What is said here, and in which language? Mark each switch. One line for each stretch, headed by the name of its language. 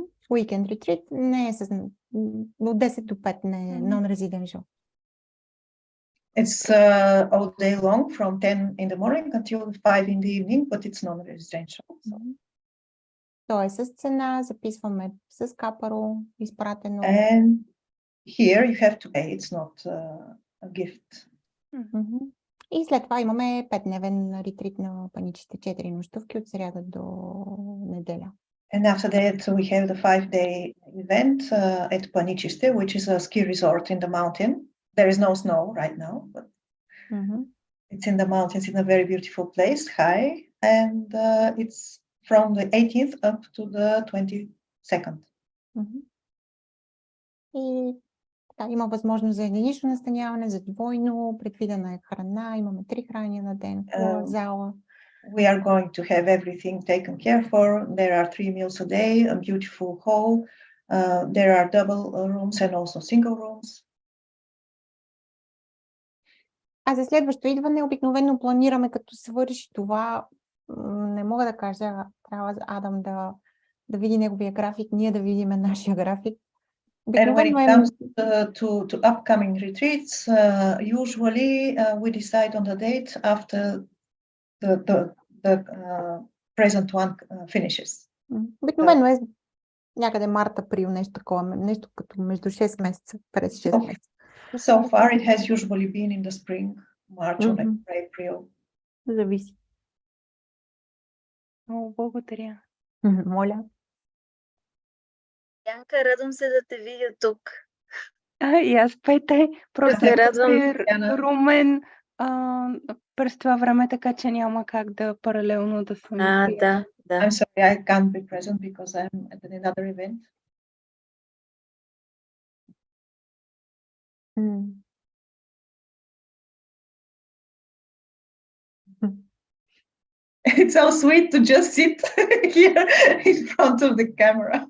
Bulgarian: Weekend retreat не е от 10 до 5, не е non-residential.
English: It's all day long from 10 in the morning until 5 in the evening, but it's non-residential. So.
Bulgarian: То е с цена, записваме с капаро, изпратено.
English: And here you have to pay, it's not a gift.
Bulgarian: И след това имаме 5-дневен ретрит на Паничиште, 4 нощувки от сряда до неделя.
English: And after that, we have the 5-day event at Panichishte, which is a ski resort in the mountain. There is no snow right now, but it's in the mountains in a very beautiful place, high, and it's from the 18th up to the 22nd.
Bulgarian: И да, има възможност за единично настаняване, за двойно, предвидена е храна, имаме 3 храни на ден, хубава зала.
English: We are going to have everything taken care for. There are 3 meals a day, a beautiful hall. There are double rooms and also single rooms.
Bulgarian: А за следващо идване обикновено планираме, като свърши това, не мога да кажа, трябва Адам да види неговия график, ние да видим нашия график.
English: And when it comes to upcoming retreats, usually we decide on the date after the present one finishes.
Bulgarian: Обикновено е някъде март-април, нещо такова, нещо като между 6 месеца, през 6 месеца.
English: So far it has usually been in the spring, March or April.
Bulgarian: Зависи. Много благодаря. Моля. Янка, радвам се да те видя тук. И аз, Пете, просто се радвам, Румен през това време, така че няма как да паралелно да съм. Да.
English: I'm sorry, I can't be present because I'm at another event. It's so sweet to just sit here in front of the camera.